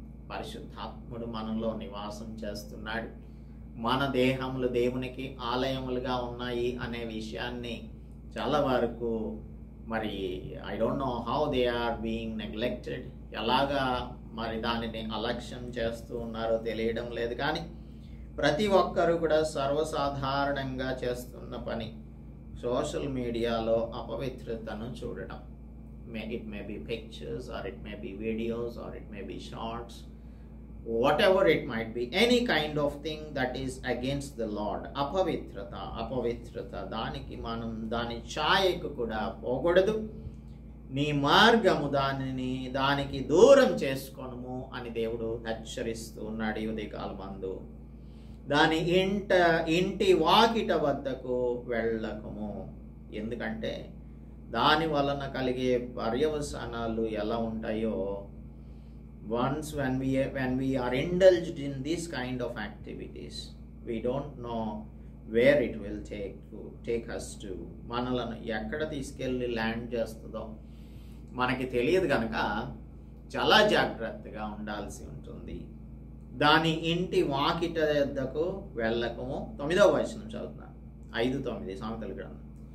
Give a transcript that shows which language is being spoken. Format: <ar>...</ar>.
<te>పరిశుద్ధాత్ముడు మనలో నివాసం చేస్తున్నాడు. మన దేహములు దేవునికి ఆలయములుగా ఉన్నాయి అనే విషయాన్ని చాలా వరకు మరి</te> <en>I don't know how they are being neglected,</en> <te>ఎలాగా మరి దానిని అలక్ష్యం చేస్తూ ఉన్నారో తెలియడం లేదు. కానీ ప్రతి ఒక్కరు కూడా సర్వసాధారణంగా చేస్తున్న పని సోషల్ మీడియాలో అపవిత్రతను చూడడం.</te> <en>It may be pictures, or it may be videos, or it may be shorts, whatever it might be, any kind of thing that is against the Lord.</en> <te>అపవిత్రత దానికి మనం దాని ఛాయకు కూడా పోకూడదు. నీ మార్గము దానికి దూరం చేసుకొనుము అని దేవుడు హెచ్చరిస్తూ ఉన్నాడు ఈ ఉదయకాలమందు. దాని ఇంటి వాకిట వద్దకు వెళ్ళకము. ఎందుకంటే దాని వలన కలిగే పర్యవసానాలు ఎలా ఉంటాయో,</te> <en>once when we are indulged in this kind of activities, we don't know where it will take us to.</en> <te>మనలను ఎక్కడ తీసుకెళ్ళి ల్యాండ్ చేస్తుందో మనకి తెలియదు కనుక చాలా జాగ్రత్తగా ఉండాల్సి ఉంటుంది. దాని ఇంటి వాకిట వద్దకు వెళ్ళకము. 9వ వచనం చదువుతున్నాను, 5-9 సామెతల గ్రంథం.</te>